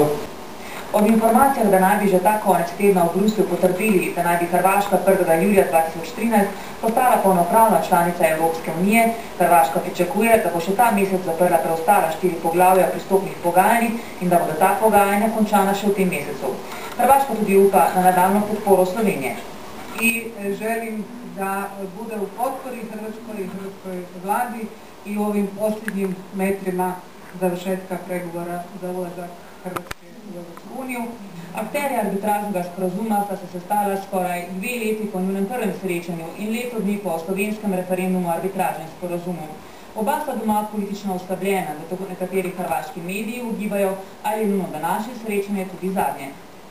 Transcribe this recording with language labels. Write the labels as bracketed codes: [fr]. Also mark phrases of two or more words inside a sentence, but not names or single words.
[sl] Ob informacijah, da naj bi že ta konec tedna v Bruslju potrdili, da naj bi Hrvaška 1. julija 2013 postala polnopravna članica Evropske unije, Hrvaška pričakuje, da bo še ta mesec zaprla preostala 4 poglavja pristopnih pogajanj in da bodo ta pogajanja končana še v tem mesecu. Hrvaška tudi upa na nadaljnju podporo Slovenije. [hr] I želim da bude u potpori hrvatskoj vladi i u ovim posljednjim metrima završetka pregovora za ulazak Hrvatske v Evropsku uniju. [sl] Akterji arbitražnega sporazuma sta se sestala skoraj 2 leti po njunem prvem srečanju in leto dni po slovenskem referendumu o arbitražnem sporazumu. Oba sta doma politično oslabljena, zato nekateri hrvaški mediji ugibajo, ali je njuno današnje srečanje tudi zadnje.